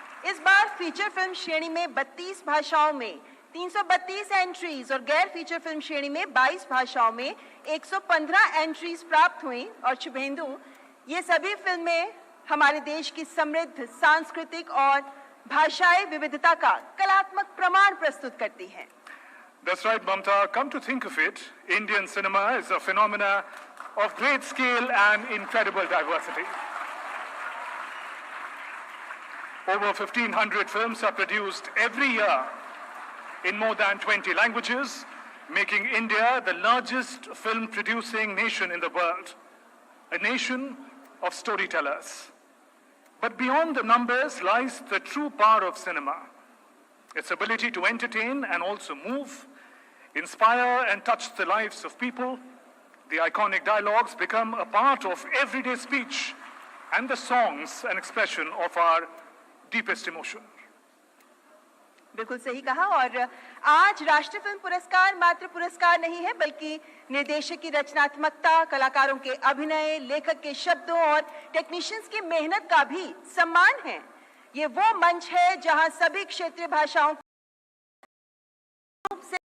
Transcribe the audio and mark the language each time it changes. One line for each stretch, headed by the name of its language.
Hindi: इस बार feature film श्रेणी में 32 भाषाओं में 332 एंट्रीज और गैर फीचर फिल्म श्रेणी में 22 भाषाओं में 115 एंट्रीज प्राप्त हुई। और शुभेंदु, ये सभी फिल्में हमारे देश की समृद्ध सांस्कृतिक और भाषाई विविधता का कलात्मक प्रमाण प्रस्तुत करती हैं।
English: That's right, Mamta. Come to think of it, Indian cinema is a phenomena of great scale and incredible diversity. Over 1,500 films are produced every year in more than 20 languages, making India the largest film-producing nation in the world, a nation of storytellers. But beyond the numbers lies the true power of cinema, its ability to entertain and also move, inspire and touch the lives of people. The iconic dialogues become a part of everyday speech and the songs an expression of our deepest emotion.
Hindi: बिल्कुल सही कहा। और आज राष्ट्रीय film पुरस्कार मात्र पुरस्कार नहीं है, बल्कि निर्देशक की रचनात्मकता, कलाकारों के अभिनय, लेखक के शब्दों और टेक्नीशियंस की मेहनत का भी सम्मान है। ये वो मंच है जहां सभी क्षेत्रीय भाषाओं से